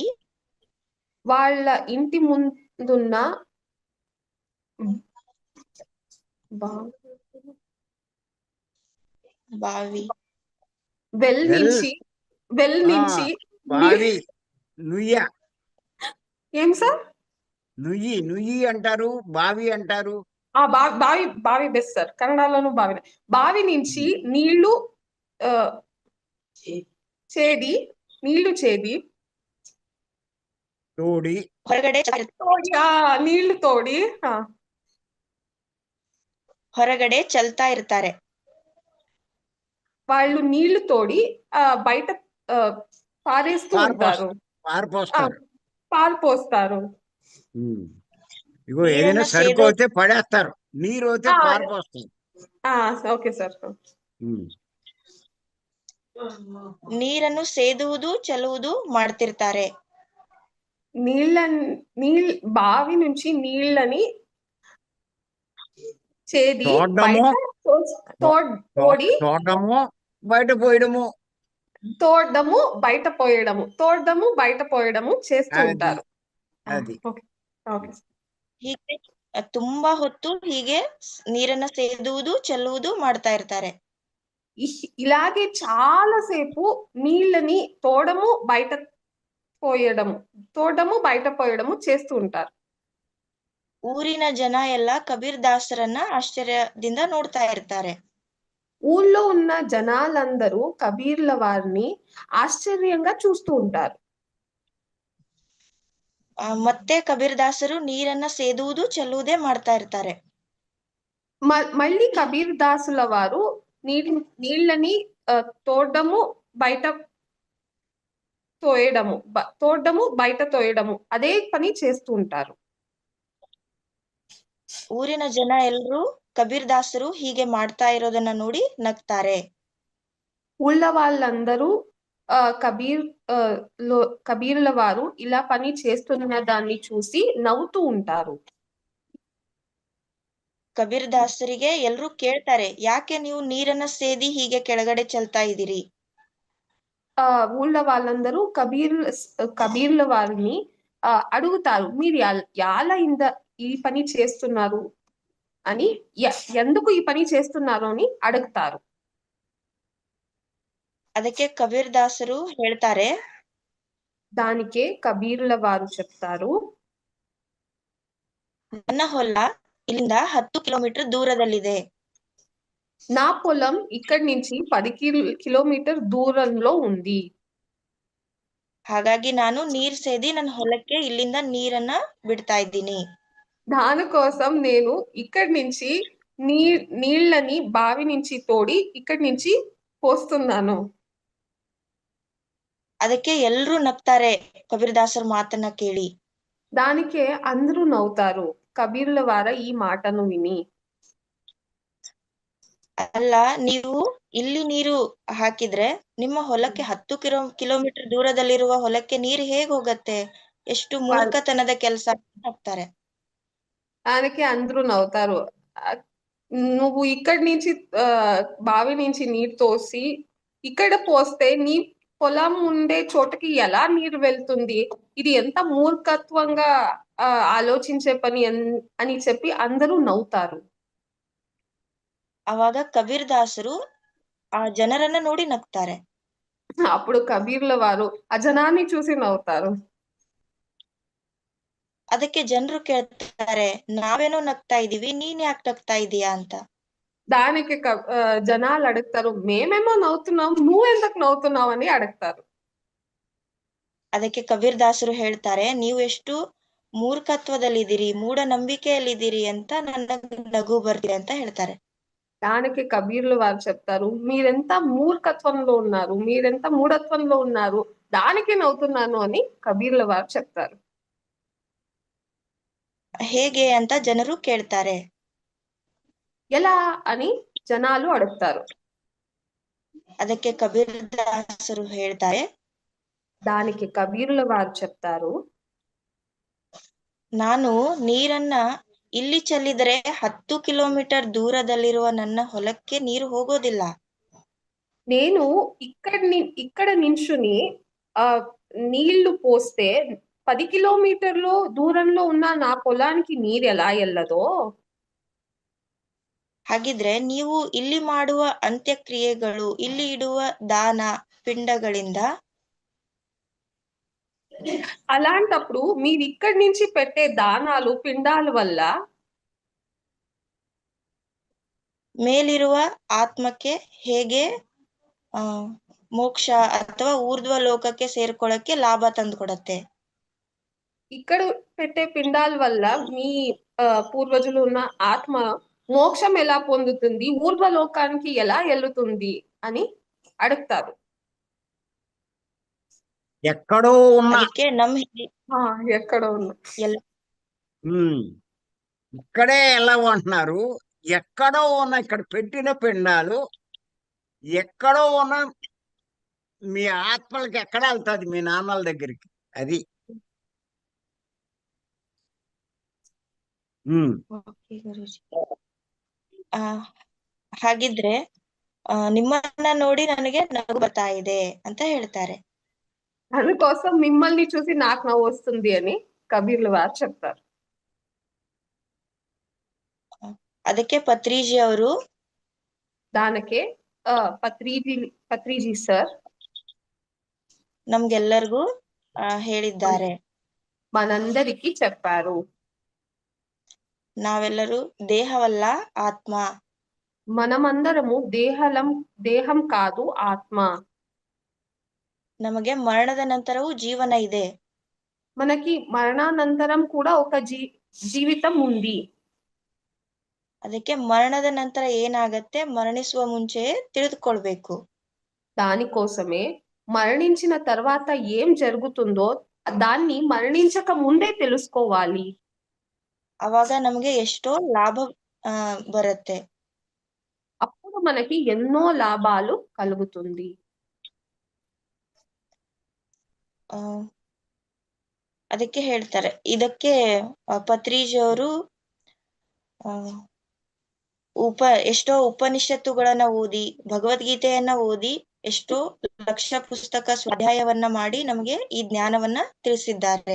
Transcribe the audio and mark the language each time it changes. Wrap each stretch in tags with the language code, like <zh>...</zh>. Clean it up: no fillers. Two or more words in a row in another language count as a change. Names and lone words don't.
<te>వాళ్ళ ఇంటి ముందున్న బావి వెల్ నుంచి బావి నుయ్య. ఏం సార్? నుయ్యి అంటారు, బావి అంటారు. బావి బెస్ట్ సార్, కన్నడలోను బావి. బావి నుంచి నీళ్లు చేది తోడి</te> <kn>ಹೊರಗಡೆ</kn> <te>నీళ్లు తోడి</te> <kn>ಹೊರಗಡೆ ಚೆಲ್ತಾ ಇರ್ತಾರೆ.</kn> <te>వాళ్ళు నీళ్లు తోడి బయట పారేస్తూ ఉంటారు. పారిపోస్తారు. పాలు పోస్తారు. ఇగో ఏదైనా</te> <kn>నీరನ್ನ</kn> <te>సరుకు సేದೋ అయితే పడేస్తారు, నీరు అయితే పారిపోస్తారు. ఓకే సార్.</te> <kn>ನೀರನ್ನು ಸೇದುವುದು ಚೆಲ್ಲುವುದು ಮಾಡ್ತಿರ್ತಾರೆ.</kn> <te>బావి నుంచి నీళ్ళని చేది తోడము, తోడము, బయట పోయడము, తోడము బయట పోయడము చేస్తూ ఉంటారు. అది</te> <kn>ಹೀಗೆ ತುಂಬಾ ಹೊತ್ತು ಹೀಗೆ ನೀರನ್ನ ಸೇದುವುದು ಚೆಲ್ಲುವುದು ಮಾಡ್ತಾ ಇರ್ತಾರೆ.</kn> <te>ఇలాగే చాలా సేపు నీళ్ళని తోడము బయట పోయడము చేస్తూ ఉంటారు.</te> <kn>ಊರಿನ ಜನ ಎಲ್ಲ ಕಬೀರ್ ದಾಸರನ್ನ ಆಶ್ಚರ್ಯದಿಂದ ನೋಡ್ತಾ ಇರ್ತಾರೆ.</kn> <te>ఊళ్ళో ఉన్న జనాలందరూ కబీర్ల వారిని ఆశ్చర్యంగా చూస్తూ ఉంటారు.</te> <kn>ಮತ್ತೆ ಕಬೀರ್ ದಾಸರು ನೀರನ್ನ ಸೇದುವುದು ಚೆಲ್ಲುವುದೇ ಮಾಡ್ತಾ ಇರ್ತಾರೆ.</kn> <te>మళ్ళీ కబీర్ దాసుల వారు నీళ్ళని తోడము బయట తోయడము అదే పని చేస్తూ ఉంటారు.</te> <kn>ಊರಿನ ಜನ ಎಲ್ರೂ ಕಬೀರ್ ದಾಸರು ಹೀಗೆ ಮಾಡ್ತಾ ಇರೋದನ್ನ ನೋಡಿ ನಗ್ತಾರೆ.</kn> <te>ఊళ్ళ వాళ్ళందరూ కబీర్ల వారు ఇలా పని చేస్తున్న దాన్ని చూసి నవ్వుతూ ఉంటారు.</te> <kn>ಕಬೀರ್ ದಾಸರಿಗೆ ಎಲ್ರೂ ಕೇಳ್ತಾರೆ, ಯಾಕೆ ನೀವು ನೀರನ್ನ ಸೇದಿ ಹೀಗೆ ಕೆಳಗಡೆ ಚೆಲ್ತಾ ಇದ್ದೀರಿ?</kn> <te>ఊళ్ళ వాళ్ళందరూ కబీర్ల వారిని అడుగుతారు, మీరు ఎలా ఈ పని చేస్తున్నారు అని, ఎందుకు ఈ పని చేస్తున్నారు అని అడుగుతారు.</te> <kn>ಅದಕ್ಕೆ ಕಬೀರ್ ದಾಸರು ಹೇಳ್ತಾರೆ,</kn> <te>దానికే కబీర్ల వారు చెప్తారు,</te> <kn>ನನ್ನ ಹೊಲ ಇಲ್ಲಿಂದ 10 ಕಿಲೋಮೀಟರ್ ದೂರದಲ್ಲಿದೆ.</kn> <te>నా పొలం ఇక్కడి నుంచి 10 కిలోమీటర్ దూరంలో ఉంది.</te> <kn>ಹಾಗಾಗಿ ನಾನು ನೀರ್ ಸೇದಿ ನನ್ನ ಹೊಲಕ್ಕೆ ಇಲ್ಲಿಂದ ನೀರನ್ನ ಬಿಡ್ತಾ ಇದ್ದೀನಿ.</kn> <te>దానికోసం నేను ఇక్కడి నుంచి నీళ్ళని బావి నుంచి తోడి ఇక్కడి నుంచి పోస్తున్నాను.</te> <kn>ಅದಕ್ಕೆ ಎಲ್ರೂ ನಗ್ತಾರೆ ಕಬೀರ್ ದಾಸರ ಮಾತನ್ನ ಕೇಳಿ.</kn> <te>దానికే అందరూ నవ్వుతారు కబీర్ల వాರ ఈ మాటను విని.</te> <kn>ಅಲ್ಲ, ನೀವು ಇಲ್ಲಿ ನೀರು ಹಾಕಿದ್ರೆ ನಿಮ್ಮ ಹೊಲಕ್ಕೆ 10 ಕಿಲೋಮೀಟರ್ ದೂರದಲ್ಲಿರುವ ಹೊಲಕ್ಕೆ ನೀರು ಹೇಗ್ ಹೋಗತ್ತೆ? ಎಷ್ಟು ಮೂರ್ಖತನದ ಕೆಲಸ ಹಾಕ್ತಾರೆ.</kn> <te>దానికి అందరూ నవ్వుతారు, నువ్వు ఇక్కడి నుంచి బావి నుంచి నీరు తోసి ఇక్కడ పోస్తే నీ పొలం ఉండే చోటకి ఎలా నీరు వెళ్తుంది? ఇది ఎంత మూర్ఖత్వంగా ఆలోచించే పని అని చెప్పి అందరూ నవ్వుతారు.</te> <kn>ಅವಾಗ ಕಬೀರ್ ದಾಸರು ಆ ಜನರನ್ನ ನೋಡಿ ನಗ್ತಾರೆ.</kn> <te>అప్పుడు కబీర్ల వారు ఆ జనాన్ని చూసి నవ్వుతారు.</te> <kn>ಅದಕ್ಕೆ ಜನರು ಕೇಳ್ತಾರೆ, ನಾವೇನೋ ನಗ್ತಾ ಇದೀವಿ, ನೀನ್ ಯಾಕೆ ನಗ್ತಾ ಇದೀಯಾ ಅಂತ.</kn> <te>దానికి జనాలు అడుగుతారు, మేమేమో నవ్వుతున్నాం, నువ్వెందుకు నవ్వుతున్నావు అని అడుగుతారు.</te> <kn>ಅದಕ್ಕೆ ಕಬೀರ್ ದಾಸರು ಹೇಳ್ತಾರೆ, ನೀವು ಎಷ್ಟು ಮೂರ್ಖತ್ವದಲ್ಲಿದ್ದೀರಿ, ಮೂಢನಂಬಿಕೆಯಲ್ಲಿದ್ದೀರಿ ಅಂತ ನನಗೆ ನಗು ಬರ್ತಿದೆ ಅಂತ ಹೇಳ್ತಾರೆ.</kn> <te>దానికి కబీర్లు వారు చెప్తారు, మీరెంత మూర్ఖత్వంలో ఉన్నారు, మీరెంత మూఢత్వంలో ఉన్నారు, దానికి నవ్వుతున్నాను అని కబీర్ల వారు చెప్తారు.</te> <kn>ಹೇಗೆ ಅಂತ ಜನರು ಕೇಳ್ತಾರೆ.</kn> <te>ఎలా అని జనాలు అడుగుతారు.</te> <kn>ಅದಕ್ಕೆ ಕಬೀರ್ ದಾಸರು ಹೇಳ್ತಾರೆ,</kn> <te>దానికి కబీర్ల వారు చెప్తారు,</te> <kn>ನಾನು ನೀರನ್ನ ಇಲ್ಲಿ ಚೆಲ್ಲಿದರೆ 10 ಕಿಲೋಮೀಟರ್ ದೂರದಲ್ಲಿರುವ ನನ್ನ ಹೊಲಕ್ಕೆ ನೀರು ಹೋಗೋದಿಲ್ಲ.</kn> <te>నేను ఇక్కడ నించుని నీళ్లు పోస్తే 10 కిలోమీటర్లు దూరంలో ఉన్న నా పొలానికి నీరు ఎలా ఎల్లదో,</te> <kn>ಹಾಗಿದ್ರೆ ನೀವು ಇಲ್ಲಿ ಮಾಡುವ ಅಂತ್ಯಕ್ರಿಯೆಗಳು, ಇಲ್ಲಿ ಇಡುವ ದಾನ పిండಗಳಿಂದ,</kn> <te>అలాంటప్పుడు మీరు ఇక్కడి నుంచి పెట్టే దానాలు పిండాల వల్ల</te> <kn>ಮೇಲಿರುವ ಆತ್ಮಕ್ಕೆ ಹೇಗೆ ಮೋಕ್ಷ ಅಥವಾ ಊರ್ಧ್ವ ಲೋಕಕ್ಕೆ ಸೇರ್ಕೊಳ್ಳಕ್ಕೆ ಲಾಭ ತಂದುಕೊಡತ್ತೆ.</kn> <te>ఇక్కడ పెట్టే పిండాల వల్ల మీ పూర్వజులు ఉన్న ఆత్మ మోక్షం ఎలా పొందుతుంది, ఊర్ధ్వలోకానికి ఎలా వెళ్తుంది అని అడుగుతారు. ఎక్కడో ఉన్న</te> <kn>ಅದಕ್ಕೆ</kn> <te>ఎక్కడ ఉన్నా</te> <kn>ಎಲ್ಲ</kn> <te>ఉమ్, ఇక్కడే ఎలాగో అంటున్నారు. ఎక్కడో ఉన్న ఇక్కడ పెట్టిన పిండాలు ఎక్కడో ఉన్న మీ ఆత్మలకి ఎక్కడ వెళ్తుంది మీ నాన్నల దగ్గరికి. అది</te> <kn>ಓಕೆ ಗುರೂಜಿ. ಆ ಹಾಗಿದ್ರೆ ನಿಮ್ಮನ್ನ ನೋಡಿ ನನಗೆ ನಗು ಬರ್ತಾ ಇದೆ ಅಂತ ಹೇಳ್ತಾರೆ.</kn> <te>అందుకోసం మిమ్మల్ని చూసి నాకు నవ్వు వస్తుంది అని కబీర్ల వారు చెప్తారు.</te> <kn>ಅದಕ್ಕೆ ಪತ್ರಿಜಿ ಅವರು</kn> <te>దానికే ಪತ್ರಿಜಿ ಸರ್</te> <kn>ನಮ್ಗೆಲ್ಲರಿಗೂ ಹೇಳಿದ್ದಾರೆ.</kn> <te>మనందరికీ చెప్పారు.</te> <kn>ನಾವೆಲ್ಲರೂ ದೇಹವಲ್ಲ ಆತ್ಮ.</kn> <te>మనమందరము దేహం కాదు ఆత్మ.</te> <kn>ನಮಗೆ ಮರಣದ ನಂತರವೂ ಜೀವನ ಇದೆ.</kn> <te>మనకి మరణానంతరం కూడా ఒక జీవితం ఉంది.</te> <kn>ಅದಕ್ಕೆ ಮರಣದ ನಂತರ ಏನಾಗತ್ತೆ ಮರಣಿಸುವ ಮುಂಚೆಯೇ ತಿಳಿದುಕೊಳ್ಬೇಕು.</kn> <te>దానికోసమే మరణించిన తర్వాత ఏం జరుగుతుందో దాన్ని మరణించక ముందే తెలుసుకోవాలి.</te> <kn>ಅವಾಗ ನಮಗೆ ಎಷ್ಟೋ ಲಾಭ ಬರುತ್ತೆ.</kn> <te>అప్పుడు మనకి ఎన్నో లాభాలు కలుగుతుంది.</te> <kn>ಅದಕ್ಕೆ ಹೇಳ್ತಾರೆ. ಇದಕ್ಕೆ ಪತ್ರಿಜಿ ಅವರು ಎಷ್ಟೋ ಉಪನಿಷತ್ತುಗಳನ್ನ ಓದಿ ಭಗವದ್ಗೀತೆಯನ್ನ ಓದಿ ಎಷ್ಟೋ ಲಕ್ಷ ಪುಸ್ತಕ ಸ್ವಾಧ್ಯಾಯವನ್ನ ಮಾಡಿ ನಮಗೆ ಈ ಜ್ಞಾನವನ್ನ ತಿಳಿಸಿದ್ದಾರೆ.</kn>